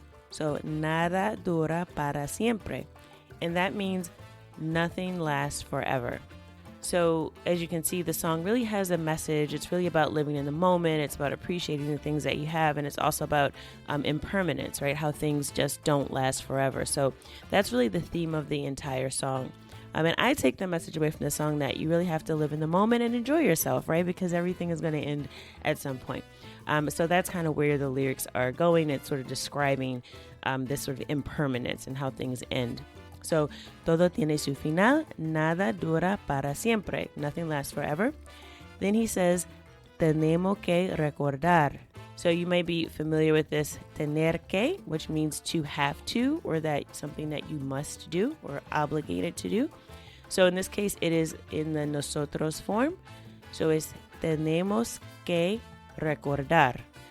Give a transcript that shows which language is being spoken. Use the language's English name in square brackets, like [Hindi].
[Spanish] So nada dura para siempre. [English] And that means nothing lasts forever. So as you can see, the song really has a message. It's really about living in the moment. It's about appreciating the things that you have. And it's also about impermanence, right? How things just don't last forever. So that's really the theme of the entire song. And I take the message away from the song that you really have to live in the moment and enjoy yourself, right? Because everything is going to end at some point. So that's kind of where the lyrics are going. It's sort of describing this sort of impermanence and how things end. [Spanish] So, todo tiene su final, nada dura para siempre. [English] Nothing lasts forever. Then he says, [Spanish] tenemos que recordar. [English] So you may be familiar with this tener que, which means to have to, or that something that you must do or obligated to do. So in this case, it is in the nosotros form. So it's [Spanish] tenemos que recordar.